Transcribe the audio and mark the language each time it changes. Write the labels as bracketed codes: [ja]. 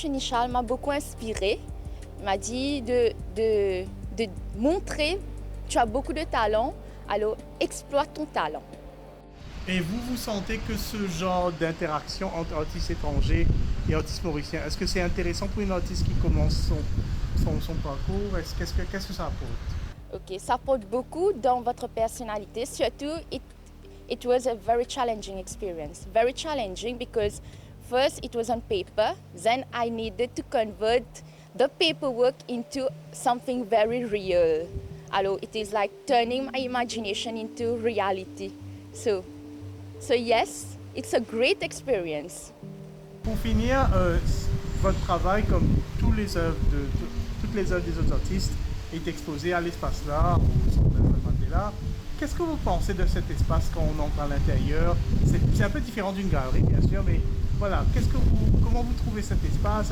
[fr] Nishal m'a beaucoup inspiré. Il m'a dit de montrer, tu as beaucoup de talent, alors exploite ton talent. Et vous sentez que ce genre d'interaction entre artistes étrangers et artistes mauriciens, est-ce que c'est intéressant pour une artiste qui commence son parcours? Qu'est-ce que ça apporte? Ok, ça apporte beaucoup dans votre personnalité. [en] Surtout, it was a very challenging experience. Very challenging because first it was on paper, then I needed to convert the paperwork into something very real. Alors, it is like turning my imagination into reality. So yes, it's a great experience. [fr] Pour finir, votre travail, comme toutes les œuvres des autres artistes, est exposé à l'Espace L'Art, au Centre Nelson Mandela. Qu'est-ce que vous pensez de cet espace quand on entre à l'intérieur? C'est un peu différent d'une galerie, bien sûr, mais voilà, comment vous trouvez cet espace?